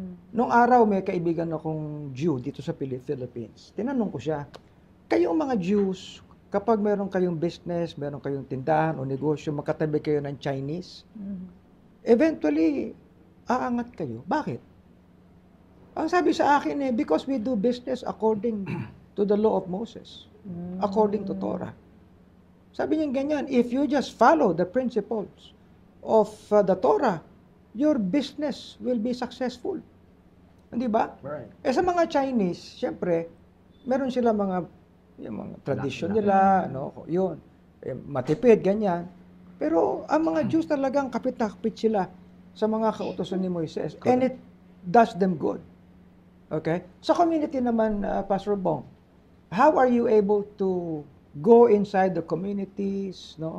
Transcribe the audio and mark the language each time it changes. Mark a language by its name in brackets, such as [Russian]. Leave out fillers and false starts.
[Filipino] Nung araw, may kaibigan akong Jew dito sa Philippines. Tinanong ko siya, kayong mga Jews, kapag meron kayong business, meron kayong tindahan o negosyo, magkatabi kayo ng Chinese, eventually, aangat kayo. Bakit? Ang sabi sa akin [English] because we do business according to the law of Moses, according to Torah. [Filipino] Sabi niya ganyan, [English] if you just follow the principles of the Torah, your business will be successful. [Filipino] Hindi ba? [English] Right. [Filipino] Sa mga Chinese, syempre, meron sila yung mga tradisyon nila, yun. Matipid, ganyan. Pero ang mga Jews talagang kapit na kapit sila sa mga kautosan ni Moises. [English] And it does them good. Okay? [Filipino] Sa community naman, [English] Pastor Bong, how are you able to go inside the communities,